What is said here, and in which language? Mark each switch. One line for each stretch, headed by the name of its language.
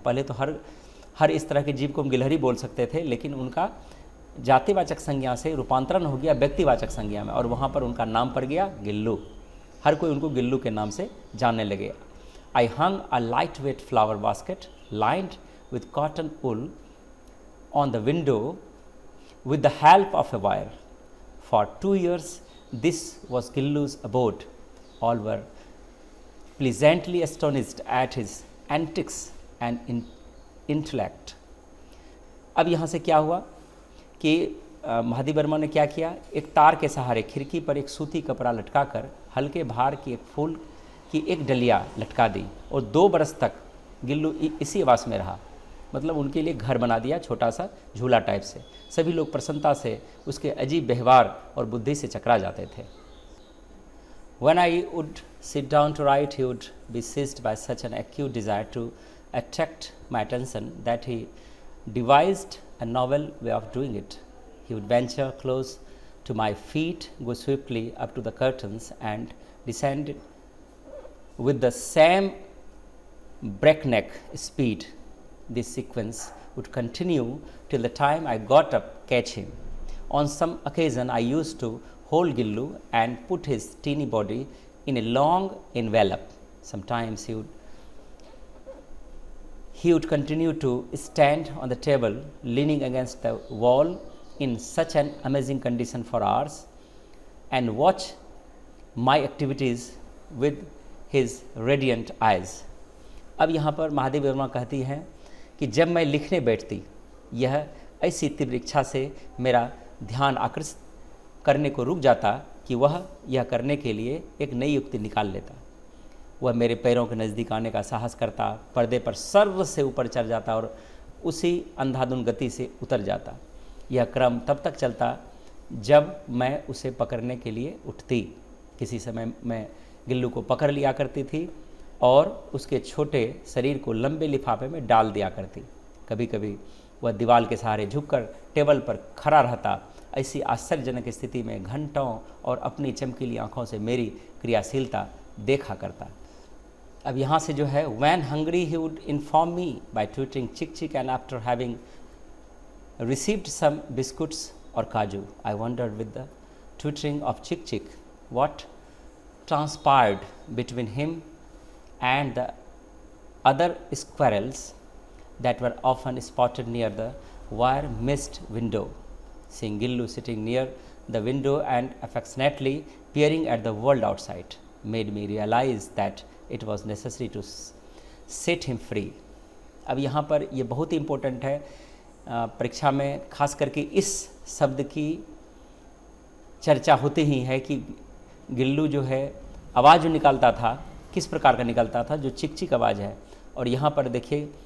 Hindi: पहले तो हर इस तरह के जीव को हम गिलहरी बोल सकते थे, लेकिन उनका जातिवाचक संज्ञा से रूपांतरण हो गया व्यक्तिवाचक संज्ञा में और वहाँ पर उनका नाम पड़ गया गिल्लू। हर कोई उनको गिल्लू के नाम से जानने लगे।
English: I hung a light weight flower basket lined with cotton wool on the window with the help of a wire. For 2 years, this was Gillu's abode. All were pleasantly astonished at his antics and intellect.
Hindi: अब यहाँ से क्या हुआ कि महादेवी वर्मा ने क्या किया, एक तार के सहारे खिड़की पर एक सूती कपड़ा लटकाकर हल्के भार की एक फूल की एक डलिया लटका दी और 2 बरस तक गिल्लू इसी आवास में रहा। मतलब उनके लिए घर बना दिया, छोटा सा झूला टाइप से। सभी लोग प्रसन्नता से उसके अजीब व्यवहार और बुद्धि से चकरा जाते थे।
English: When I would sit down to write, he would be seized by such an acute desire to attract my attention that he devised a novel way of doing it. He would venture close to my feet, go swiftly up to the curtains, and descend with the same breakneck speed. This sequence would continue till the time I got up, catch him. On some occasion, I used to hold Gillu and put his teeny body in a long envelope. Sometimes he would continue to stand on the table, leaning against the wall in such an amazing condition for hours, and watch my activities with his radiant eyes.
Hindi: अब यहाँ पर महादेवी वर्मा कहती हैं कि जब मैं लिखने बैठती, यह ऐसी तीव्र इच्छा से मेरा ध्यान आकर्षित करने को रुक जाता कि वह यह करने के लिए एक नई युक्ति निकाल लेता। वह मेरे पैरों के नज़दीक आने का साहस करता, पर्दे पर सर्व से ऊपर चढ़ जाता और उसी अंधाधुंध गति से उतर जाता। यह क्रम तब तक चलता जब मैं उसे पकड़ने के लिए उठती। किसी समय मैं गिल्लू को पकड़ लिया करती थी और उसके छोटे शरीर को लंबे लिफाफे में डाल दिया करती। कभी कभी वह दीवार के सहारे झुककर टेबल पर खड़ा रहता। ऐसी आश्चर्यजनक स्थिति में घंटों और अपनी चमकीली आँखों से मेरी क्रियाशीलता देखा करता। अब यहाँ से जो है,
English: when hungry he would inform me by twittering chick chick, and after having received some biscuits or kaju, I wondered with the twittering of chick chick what transpired between him and the other squirrels that were often spotted near the wire mist window. Seeing Gillu sitting near the window and affectionately peering at the world outside made me realize that it was necessary to set him free.
Hindi: अब यहाँ पर ये बहुत ही important है, परीक्षा में खास करके इस शब्द की चर्चा होती ही है कि गिल्लू जो है आवाज़ जो निकालता था किस प्रकार का निकलता था, जो चिक चिक आवाज़ है। और यहाँ पर देखिए